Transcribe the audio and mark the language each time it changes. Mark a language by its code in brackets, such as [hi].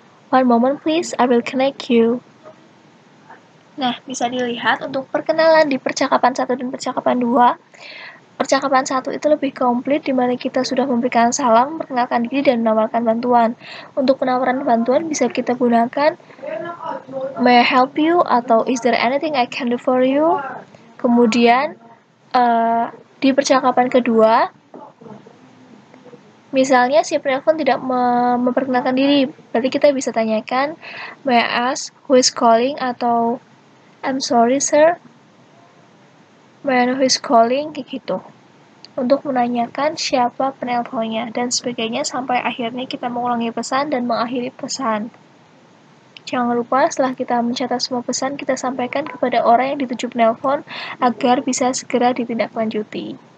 [en] One moment, please. I will connect you. [id] Nah, bisa dilihat untuk perkenalan di percakapan 1 dan percakapan 2. Percakapan 1 itu lebih komplit di mana kita sudah memberikan salam, memperkenalkan diri, dan menawarkan bantuan. Untuk penawaran bantuan bisa kita gunakan [en] May I help you? [id] Atau [en] Is there anything I can do for you? [id] Kemudian di percakapan kedua, misalnya si penelpon tidak memperkenalkan diri, berarti kita bisa tanyakan [en] May I ask who is calling? [id] Atau [en] I'm sorry sir, may I know who is calling? [id] Kayak gitu. Untuk menanyakan siapa penelponnya dan sebagainya sampai akhirnya kita mengulangi pesan dan mengakhiri pesan. Jangan lupa setelah kita mencatat semua pesan, kita sampaikan kepada orang yang dituju penelpon agar bisa segera ditindaklanjuti.